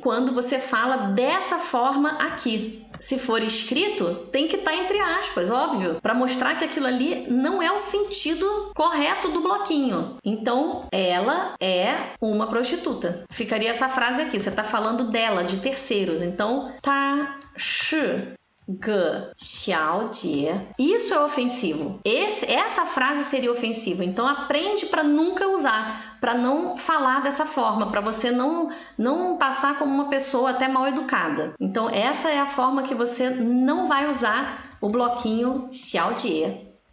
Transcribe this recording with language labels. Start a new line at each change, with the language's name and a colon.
Portuguese: Quando você fala dessa forma aqui. Se for escrito, tem que estar entre aspas, óbvio, para mostrar que aquilo ali não é o sentido correto do bloquinho. Então, ela é uma prostituta. Ficaria essa frase aqui, você está falando dela, de terceiros.
Chinese: Então, 她是个小姐.
Portuguese: Isso é ofensivo. Essa frase seria ofensiva. Então aprende para nunca usar, para não falar dessa forma, para você não passar como uma pessoa até mal educada. Então essa é a forma que você não vai usar o bloquinho 小姐.